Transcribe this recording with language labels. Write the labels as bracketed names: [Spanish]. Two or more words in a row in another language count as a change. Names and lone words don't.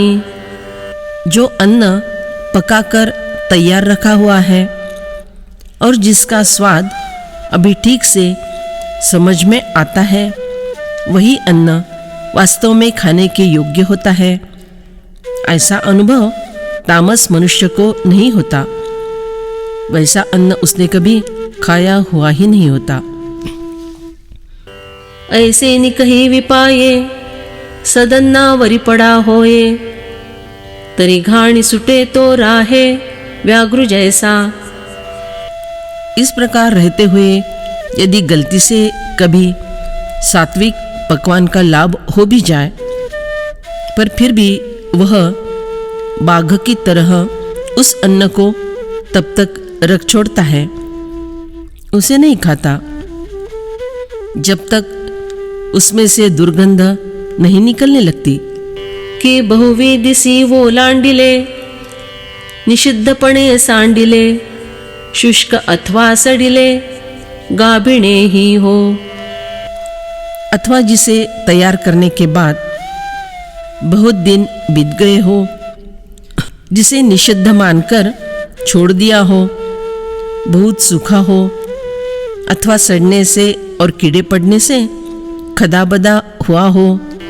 [Hindi] जो अन्न पकाकर तैयार रखा हुआ है और जिसका स्वाद अभी ठीक से समझ में आता है, वही अन्न वास्तव में खाने के योग्य होता है। ऐसा अनुभव तामस मनुष्य को नहीं होता, वैसा अन्न उसने कभी खाया हुआ ही नहीं होता। [Marathi] ऐसे निकही विपाये, सदन्नावरी पडा होये, तरी घाणी सुटे तो राहे व्याघ्र जैसा। [Hindi] इस प्रकार रहते हुए यदि गलती से कभी सात्विक पकवान का लाभ हो भी जाए, पर फिर भी वह बाघ की तरह उस अन्न को तब तक रख छोड़ता है, उसे नहीं खाता जब तक उसमें से दुर्गंध नहीं निकलने लगती। [Marathi] कि बहुविदिसी वो लांडिले, निषिद्धपणे सांडिले, शुष्क अथवा सडिले, गाभिणे ही हो। [Hindi] अथवा जिसे तैयार करने के बाद बहुत दिन बीत गए हो, जिसे निषिद्ध मानकर छोड़ दिया हो, बहुत सूखा हो, अथवा सड़ने से और कीड़े पड़ने से खदाबदा हुआ हो,